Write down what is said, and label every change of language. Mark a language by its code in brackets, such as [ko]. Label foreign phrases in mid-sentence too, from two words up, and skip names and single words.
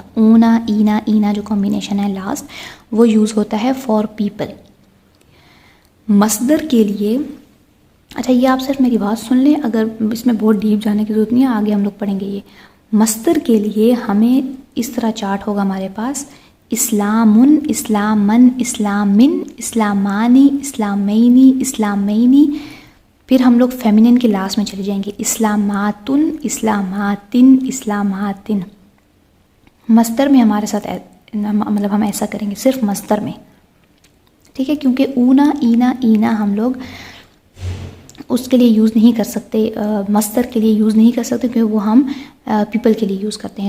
[ur] اونا اینا اینا جو کمبینیشن ہے لاسٹ، وہ یوز ہوتا ہے [en] for people. [ur] مصدر کے لیے، اچھا یہ آپ صرف میری بات سن لیں، اگر اس میں بہت ڈیپ جانے کی ضرورت نہیں ہے، آگے ہم لوگ پڑھیں گے. یہ مصدر کے لیے ہمیں اس طرح چارٹ ہوگا ہمارے پاس: [ar] اسلامن، اسلامن، اسلامن، اسلامانی، اسلامینی، اسلامینی. [ur] پھر ہم لوگ فیمینن کے لاسٹ میں چلے جائیں گے: [ar] اسلاماتن، اسلاماتن، اسلاماتن. [ur] مصدر میں ہمارے ساتھ مطلب ہم ایسا کریں گے صرف مصدر میں، ٹھیک ہے، کیونکہ اونا اینا اینا ہم لوگ اس کے لیے یوز نہیں کر سکتے، مصدر کے لیے یوز نہیں کر سکتے، کیونکہ وہ ہم پیپل کے لیے یوز کرتے ہیں.